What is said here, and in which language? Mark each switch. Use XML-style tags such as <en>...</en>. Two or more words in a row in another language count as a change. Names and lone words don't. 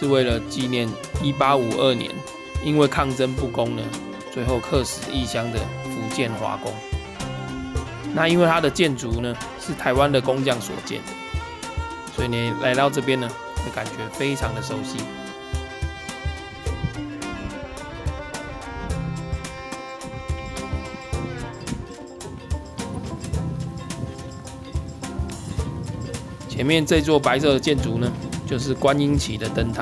<zh>為了紀念1852年因為抗爭不公呢，最後客死異鄉的福建華工。那因為它的建築呢是台灣的工匠所建，所以你來到這邊呢，會感覺非常的熟悉。前面這座白色的建築呢，就是觀音崎的燈塔。</zh>